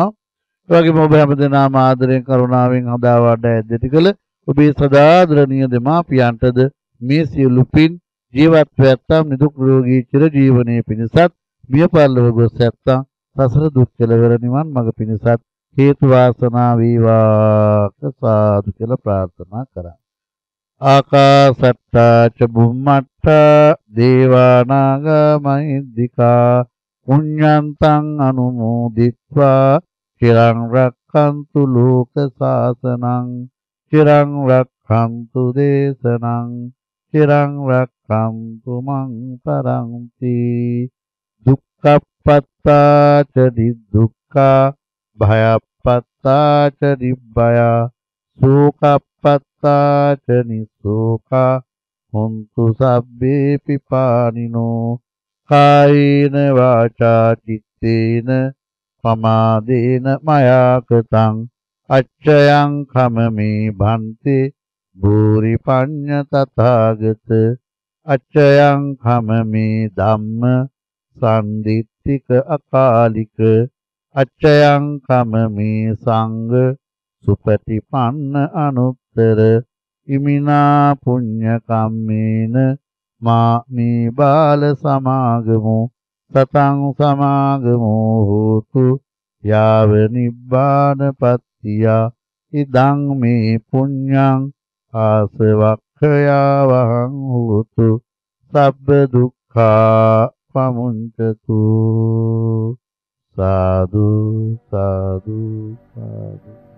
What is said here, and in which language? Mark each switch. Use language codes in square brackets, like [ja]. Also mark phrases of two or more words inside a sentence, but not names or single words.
[si] ඒ වගේම ඔබ හැම දෙනාම ආදරයෙන් කරුණාවෙන් හදා වඩා ඇද්දටි කළ ඔබේ සදාදරණීය දෙමාපියන්ටද මේ සියලු පින් ජීවත් වෙත්තම් නිදුක් නිරෝගී චිර ජීවනයේ පිණිසත්, මිය පරලොව ගොස් ඇත්තම් සසර දුක් කෙලවර නිවන් මඟ පිණිසත් හේතු වාසනා වේවා සාදු කියලා ප්‍රාර්ථනා කරා. [pi] ආකාසට්ටා ච බුම්මට්ටා දේවා නාග මහිද්దికා පුඤ්ඤන්තං අනුමෝදිත්වා චිරං රක්ඛන්තු ලෝක සාසනං චිරං රක්ඛන්තු දේශනං චිරං රක්ඛන්තු මං පරන්ති. දුක්ඛප්පත්තා ච දුක්ඛා භයප්පත්තා ච නිබ්බයා සෝකප්පත්තා ච නිසෝකා හොන්තු සබ්බේ පිපානිනෝ කායේන වාචා චිත්තේන පමාදේන මයා කතං අච්චයං කමමේ භන්තේ භූරි පඤ්ඤ තථාගත අච්චයං කමමේ ධම්ම සම්දිත්තික අකාලික අච්චයං කමමේ සංඝ සුපටිපන්න අනුත්තර ඉමිනා පුඤ්ඤ කම්මේන මාමේ බාල සමාගමෝ සතං සමාගමෝ හෝතු යාව නිබ්බානපත්තිය ඉදං මේ පුඤ්ඤං ආසවක්ඛයා වහං හෝතු සබ්බ දුක්ඛා පමුඤ්චතු. [si] සාදු සාදු සාදු.